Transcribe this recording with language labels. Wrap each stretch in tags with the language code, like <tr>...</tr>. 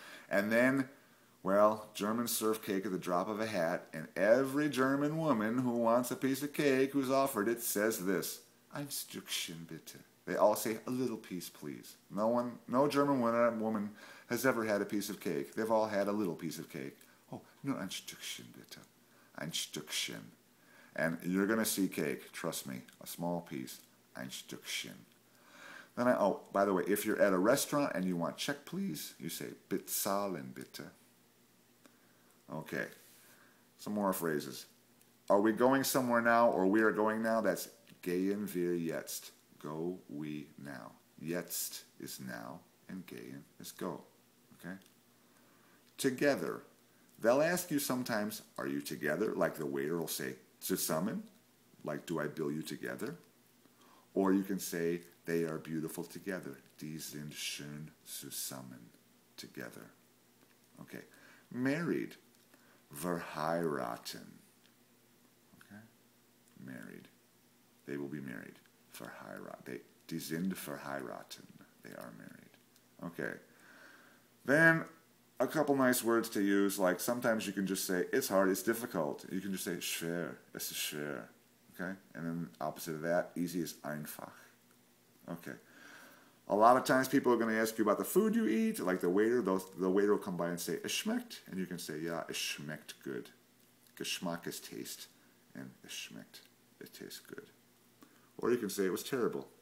<en>And then, well, Germans serve cake at the drop of a hat, and every German woman who wants a piece of cake who's offered it says this,</en> <de>ein Stückchen bitte.</de> <en>They all say a little piece, please. No German woman has ever had a piece of cake. They've all had a little piece of cake.</en> <de>Oh, nur ein Stückchen bitte, ein Stückchen.</de> <en>And you're going to see cake, trust me, a small piece,</en> <de>ein Stückchen.</de> <en>Oh, by the way, if you're at a restaurant and you want check, please, you say</en> <de>bezahlen bitte.</de> <en>Okay, some more phrases. Are we going somewhere now, or we are going now? That's</en> <de>gehen wir jetzt.</de> <en>Go we now. Jetzt is now, and gehen is go. Okay? Together. They'll ask you sometimes, are you together? Like the waiter will say, zusammen. Like, do I bill you together? Or you can say, they are beautiful together.</en> <de>Die sind schön zusammen.</de> <en>Together. Okay. Married. Verheiraten. Okay. Married. They will be married. Verheiratet.</en> <de>Die sind verheiraten.</de> <en>They are married. Okay. Then a couple nice words to use, like sometimes you can just say, it's hard, it's difficult. You can just say,</en> <de>schwer, es ist schwer.</de> <en>Okay? And then opposite of that, easy is einfach. Okay. A lot of times people are going to ask you about the food you eat, like the waiter. The waiter will come by and say,</en> <de>es schmeckt.</de> <en>And you can say, yeah,</en> <de>es schmeckt</de> <en>good. Geschmack is taste. And</en> <de>es schmeckt,</de> <en>it tastes good. Or you can say, it was terrible.</en>